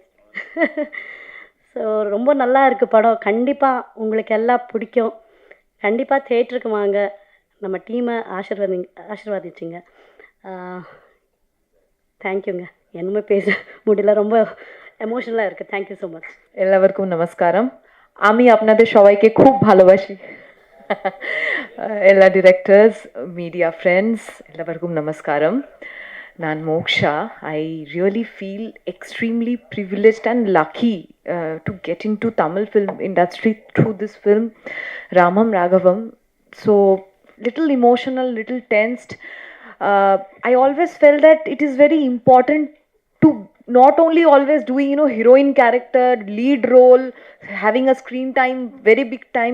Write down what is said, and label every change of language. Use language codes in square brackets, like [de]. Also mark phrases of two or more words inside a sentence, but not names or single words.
[ta] ஸோ ரொம்ப நல்லா இருக்குது படம். கண்டிப்பாக உங்களுக்கு எல்லாம் பிடிக்கும். கண்டிப்பாக தியேட்டருக்கு வாங்க. நம்ம டீமை ஆசீர்வாதிச்சிங்க. தேங்க்யூங்க. என்னமே பேச முடியல, ரொம்ப এমোশনাল இருக்குது. [en] thank you so much. [ta] எல்லாருக்கும் நமஸ்காரம். [bn] আমি আপনাদের সবাইকে খুব ভালোবাসি। [ta] எல்லா டிரெக்டர்ஸ், [en] media friends [ta] எல்லாருக்கும் நமஸ்காரம். நான் மோக்ஷா. [en] I really feel extremely privileged and lucky to get into Tamil film industry through this film, Ramam Raghavam. So little emotional, little tensed. I always felt that it is very important to not only always doing, heroine character, lead role, having a screen time, very big time.